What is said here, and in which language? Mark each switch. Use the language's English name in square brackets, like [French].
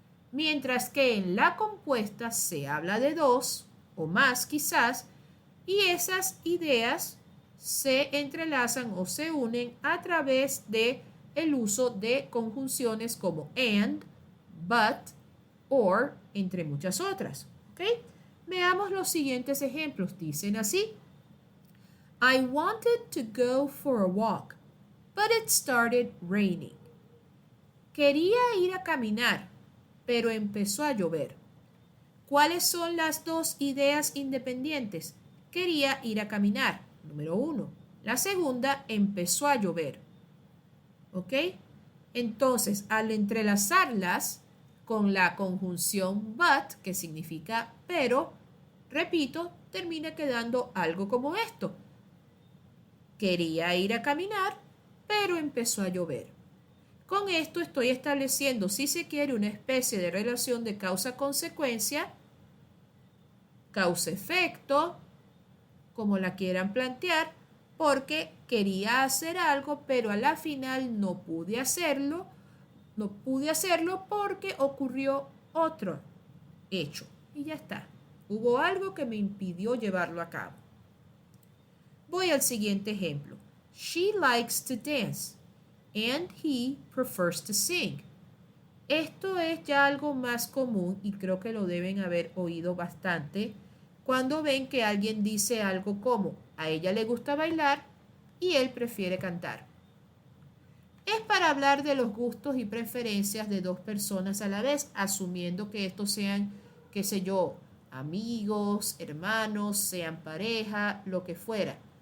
[Spanish] Mientras que en la compuesta se habla de dos o más quizás, y esas ideas se entrelazan o se unen a través de el uso de conjunciones como and, but, or, entre muchas otras. ¿Ok? Veamos los siguientes ejemplos. Dicen así: [English] I wanted to go for a walk, but it started raining. [Spanish] Quería ir a caminar, pero empezó a llover. ¿Cuáles son las dos ideas independientes? Quería ir a caminar, número 1. La segunda, empezó a llover. ¿Ok? Entonces, al entrelazarlas con la conjunción but, que significa pero, repito, termina quedando algo como esto. Quería ir a caminar, pero empezó a llover. Con esto estoy estableciendo, si se quiere, una especie de relación de causa-consecuencia, causa-efecto, como la quieran plantear, porque quería hacer algo, pero a la final no pude hacerlo. No pude hacerlo porque ocurrió otro hecho. Y ya está. Hubo algo que me impidió llevarlo a cabo. Voy al siguiente ejemplo. [English] She likes to dance and he prefers to sing. [Spanish] Esto es ya algo más común y creo que lo deben haber oído bastante cuando ven que alguien dice algo como: a ella le gusta bailar y él prefiere cantar. Es para hablar de los gustos y preferencias de dos personas a la vez, asumiendo que estos sean, qué sé yo, amigos, hermanos, sean pareja, lo que fuera.